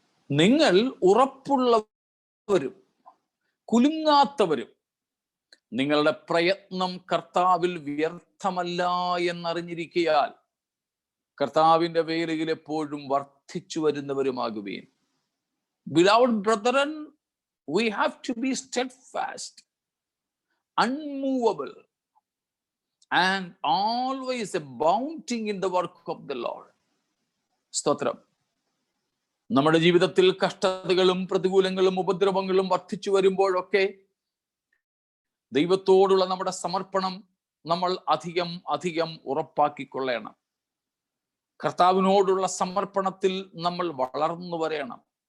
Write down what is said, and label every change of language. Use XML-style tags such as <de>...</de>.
<ml>നിങ്ങൾ ഉറപ്പുള്ളവരും കുലുങ്ങാത്തവരും നിങ്ങളുടെ പ്രയത്നം കർത്താവിൽ വ്യർത്ഥമല്ല എന്നറിഞ്ഞിരിക്കയാൽ കർത്താവിന്റെ വേലയിൽ എപ്പോഴും വർദ്ധിച്ചു വരുന്നവരുമാകുവീൻ.</ml> <en>Beloved brethren, we have to be steadfast, unmovable, and always abounding in the work of the Lord.</en> <ml>സ്തോത്രം. നമ്മുടെ ജീവിതത്തിൽ കഷ്ടതകളും പ്രതികൂലങ്ങളും ഉപദ്രവങ്ങളും വർദ്ധിച്ചു വരുമ്പോഴൊക്കെ ദൈവത്തോടുള്ള നമ്മുടെ സമർപ്പണം നമ്മൾ അധികം അധികം ഉറപ്പാക്കിക്കൊള്ളണം. കർത്താവിനോടുള്ള സമർപ്പണത്തിൽ നമ്മൾ വളർന്നു വരണം.</ml>